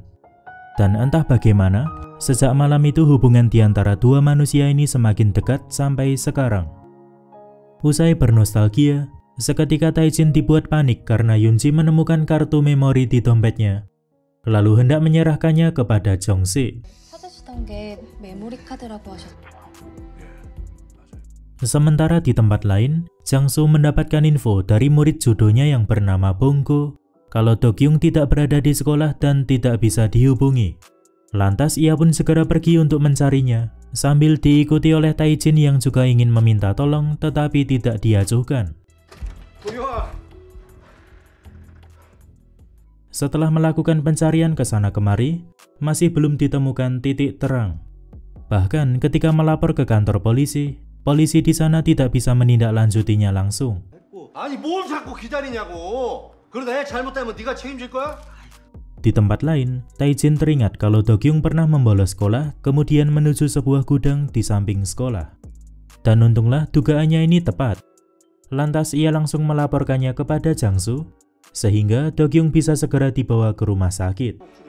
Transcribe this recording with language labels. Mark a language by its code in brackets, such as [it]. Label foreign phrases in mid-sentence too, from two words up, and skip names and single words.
[id] Dan entah bagaimana, sejak malam itu hubungan di antara dua manusia ini semakin dekat sampai sekarang. Usai bernostalgia, seketika Taijin dibuat panik karena Yunji menemukan kartu memori di dompetnya, lalu hendak menyerahkannya kepada Jong-sik. [ko] 찾으시던 게 메모리 카드라고 하셨죠. [id] Sementara di tempat lain, Jiangsu mendapatkan info dari murid judonya yang bernama Bongko kalau Do-kyung tidak berada di sekolah dan tidak bisa dihubungi. Lantas ia pun segera pergi untuk mencarinya, sambil diikuti oleh Taijin yang juga ingin meminta tolong tetapi tidak diajukan. Setelah melakukan pencarian ke sana kemari, masih belum ditemukan titik terang. Bahkan ketika melapor ke kantor polisi, polisi di sana tidak bisa menindaklanjutinya langsung. [ko] 아니 뭘 자꾸 기다리냐고. 그러다 애 잘못되면 네가 책임질 거야? [id] Di tempat lain, Tae-jin teringat kalau Do-kyung pernah membolos sekolah kemudian menuju sebuah gudang di samping sekolah. Dan untunglah dugaannya ini tepat. Lantas ia langsung melaporkannya kepada Jang-soo, sehingga Do-kyung bisa segera dibawa ke rumah sakit.